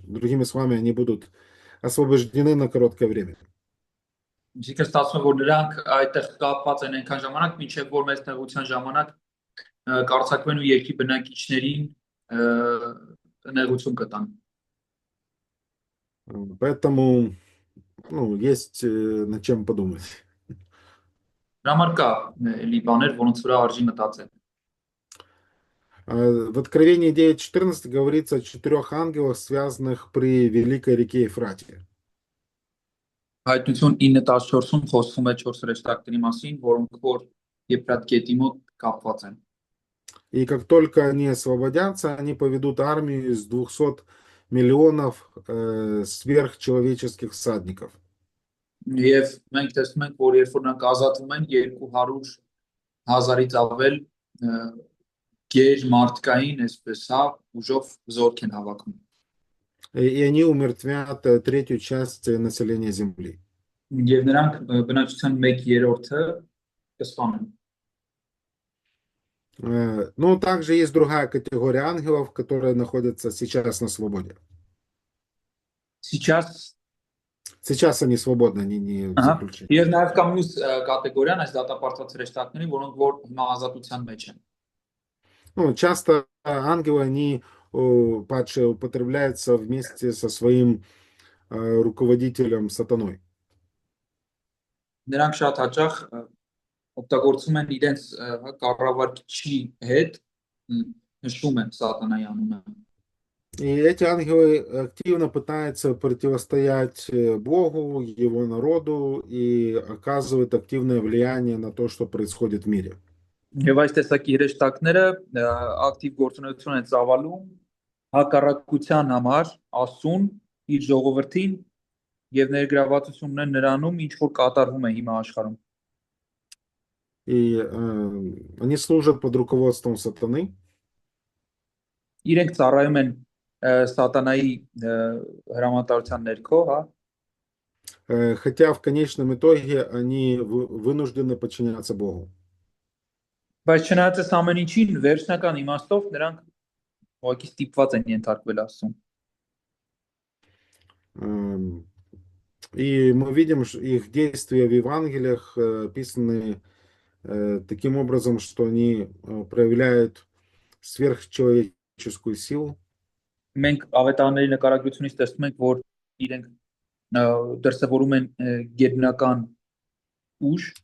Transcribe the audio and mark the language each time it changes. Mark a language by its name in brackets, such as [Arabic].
[Russian] Другими словами, они будут освобождены на короткое время. [Armenian] Իսկ ստացվում է որ նրանք այդտեղ կապված են այնքան ժամանակ, մինչև որ մեծ նեղության ժամանակ կարծակվեն ու երկրի բնակիչներին նեղություն կտան։ [Russian] Поэтому, есть над чем подумать. [Armenian] Դրա համար կա էլի բաներ, որոնց վրա արժի մտածել։ [Russian] В Откровении 9:14 говорится о 4 ангелах, связанных при великой реке Ефрате. [Armenian] Հայտնություն 9:14-ում խոսվում է 4 հրեշտակների մասին, որոնք որ Եփրատ գետի մոտ կապված են։ [Russian] И как только они освободятся, они поведут армию из 200 миллионов сверхчеловеческих всадников. [Armenian] Եվ մենք տեսնում ենք, որ երբ որ նրանք ազատվում են 200,000-ից ավել գեր մարդկային, այսպես հա, ուժով զորք են հավաքում։ [Russian] И они умертвят третью часть населения Земли. [Armenian] Եվ նրանք բնակչության 1/3-ը կսպանեն։ [Russian] Но также есть другая категория ангелов, которые находятся сейчас на свободе. Сейчас Сейчас они свободны, они не в заключении. [Armenian] Եվ նաև կա մյուս կատեգորիան այս դատապարտված հրեշտակների, որոնք որ հիմա ազատության մեջ են։ [Russian] Часто ангелы, они падшие употребляются вместе со своим руководителем сатаной. [Armenian] Նրանք շատ հաճախ օգտագործում են իրենց կառավարչի հետ, նշում են սատանայի անունը։ [Russian] И эти ангелы активно пытаются противостоять Богу, его народу и оказывают активное влияние на то, что происходит в мире. [Armenian] Եվ այս տեսակի հրեշտակները ակտիվ գործունեություն են ծավալում հակառակության համար Աստծուն իր ժողովրդին եւ ներգրավվածություն ունեն նրանում, ինչ որ կատարվում է հիմա աշխարհում։ [Russian] И они служат под руководством сатаны. [Armenian] Իրենք ծառայում են սատանայի հրամանատարության ներքո, հա։ [Russian] Хотя в конечном итоге они вынуждены подчиняться Богу. [Armenian] Բայց չնայած այս ամեն ինչին վերջնական իմաստով նրանք ուղղակի ստիպված են ենթարկվել Աստծուն։ [Russian] И мы видим их действия в Евангелиях описаны таким образом, что они проявляют сверхчеловеческую силу. [Armenian] Մենք ավետարանների նկարագրությունից տեսնում ենք, որ իրենք դրսևորում են գերբնական ուժ,